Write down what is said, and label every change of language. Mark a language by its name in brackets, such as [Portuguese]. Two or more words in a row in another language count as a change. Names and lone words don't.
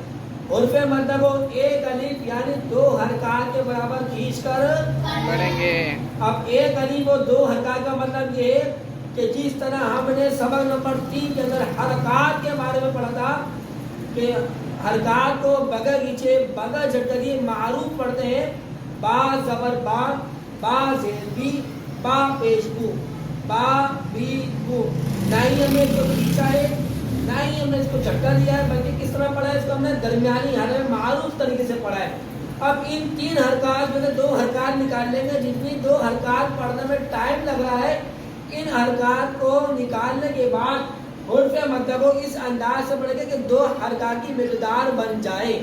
[Urdu] حرف مدہ کو ایک الف یعنی 2 حرکات کے برابر کھینچ کر پڑھیں گے۔ اب ایک الف اور 2 حرکات کا مطلب یہ ہے کہ جس طرح ہم نے سبق نمبر 3 کے اندر حرکات کے بارے میں پڑھا تھا کہ حرکات کو بغیر کھینچے بغیر جھٹکے معروف پڑھتے ہیں، با زبر با، با زیر بی، با پیش بو، با بی بو۔ نہ ہی ہم نے اس کو کھینچا ہے، نہ ہی ہم نے اس کو جھٹکا دیا ہے، بلکہ کس طرح پڑھا ہے؟ اس کو ہم نے درمیانی حالت میں معروف طریقے سے پڑھا ہے۔ اب ان 3 حرکات میں سے 2 حرکات نکال لیں گے، جتنی 2 حرکات پڑھنے میں ٹائم لگ رہا ہے، ان حرکات کو نکالنے کے بعد حرف مدہ کو اس انداز سے پڑھیں گے کہ 2 حرکات کی مقدار بن جائے۔